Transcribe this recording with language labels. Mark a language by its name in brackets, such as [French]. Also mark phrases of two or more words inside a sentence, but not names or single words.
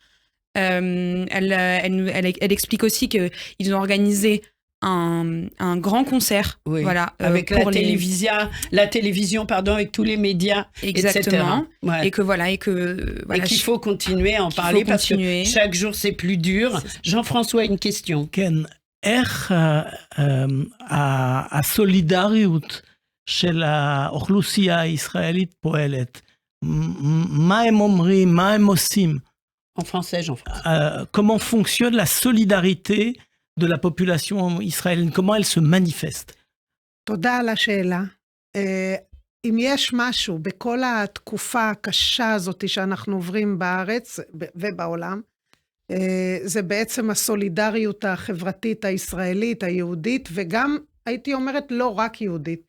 [French] Elle explique aussi qu'ils ont organisé un grand concert, voilà, avec pour la télévision, avec tous les médias, exactement, etc. Ouais. Et qu'il faut continuer à en parler parce que chaque jour c'est plus dur. Jean-François, une question. [Hebrew] כן, איך הסולידריות של האוכלוסייה הישראלית פועלת? מה הם אומרים, מה הם עושים? [French] En français, Jean-François. Comment fonctionne la solidarité de la population israélienne? Comment elle se manifeste? [Hebrew] תודה על השאלה. אם יש משהו בכל התקופה הקשה הזאת שאנחנו עוברים בארץ ובעולם, זה בעצם הסולידריות החברתית הישראלית, היהודית, וגם הייתי אומרת לא רק יהודית.